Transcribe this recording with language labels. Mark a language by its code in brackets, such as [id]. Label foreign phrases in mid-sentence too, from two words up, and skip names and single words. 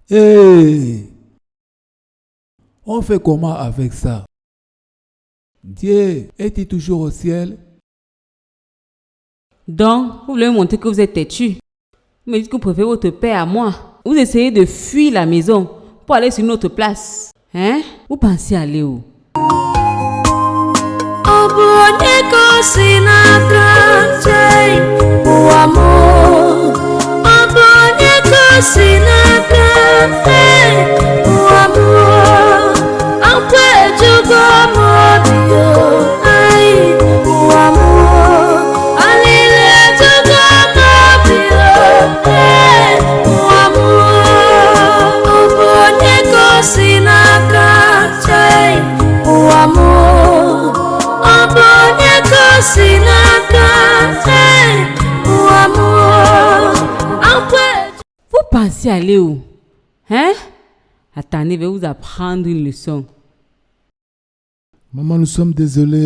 [fr] Hey! On fait comment avec ça? Dieu est-il toujours au ciel? Donc, vous voulez me montrer que vous êtes têtu. Vous me dites que vous préférez votre père à moi. Vous essayez de fuir la maison pour aller sur une autre place. Hein? Vous pensez aller où? [ig] Ọ bụ onye ka o si n'aka chee ụwa m? Ọ bụ onye ka o si n'aka chee ụwa m? Akwa ejugo m obi o, ai ụwa m. Alili ejugo m obi o, ụwa m. Ọ bụ onye ka o si n'aka chee ụwa m? [fr] Vous pensez aller où? Hein? Attendez, je vais vous apprendre une leçon. Maman, nous sommes désolés.